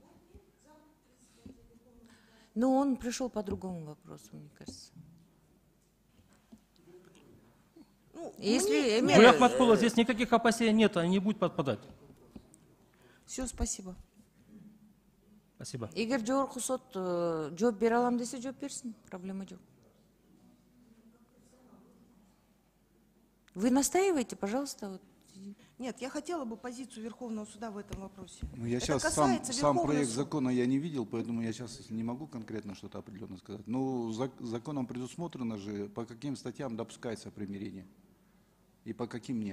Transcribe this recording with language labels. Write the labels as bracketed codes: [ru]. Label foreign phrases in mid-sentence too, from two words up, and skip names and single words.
[ru] Но он пришел по другому вопросу, мне кажется. Ну, Если Гуля Ахматкуловна, здесь никаких опасений нет, они не будут подпадать. Все, спасибо. Спасибо. [ky] эгер жогорку сот жооп бере алам десе жооп берсин, проблема жок. [ru] Вы настаиваете, пожалуйста. Вот. Нет, я хотела бы позицию Верховного суда в этом вопросе. Ну, я Это сейчас касается сам Верховного проект суда. закона я не видел, поэтому я сейчас не могу конкретно что-то определенно сказать. Но законом предусмотрено же, по каким статьям допускается примирение и по каким нет.